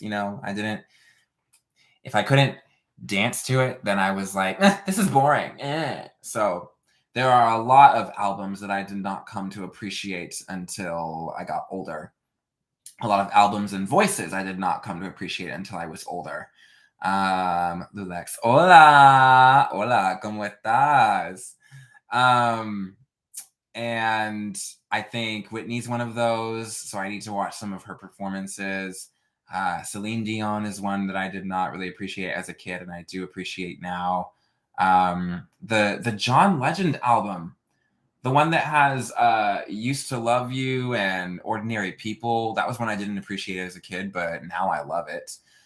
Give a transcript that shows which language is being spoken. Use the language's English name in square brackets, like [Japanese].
[English] If I couldn't dance to it, then I was like, this is boring. So there are a lot of albums that I did not come to appreciate until I got older. A lot of albums and voices I did not come to appreciate until I was older. [Spanish] Lulex, hola, hola, ¿cómo estás? [English] And I think Whitney's one of those, so I need to watch some of her performances. Celine Dion is one that I did not really appreciate as a kid, and I do appreciate now. The John Legend album, the one that has Used to Love You and Ordinary People, that was one I didn't appreciate as a kid, but now I love it.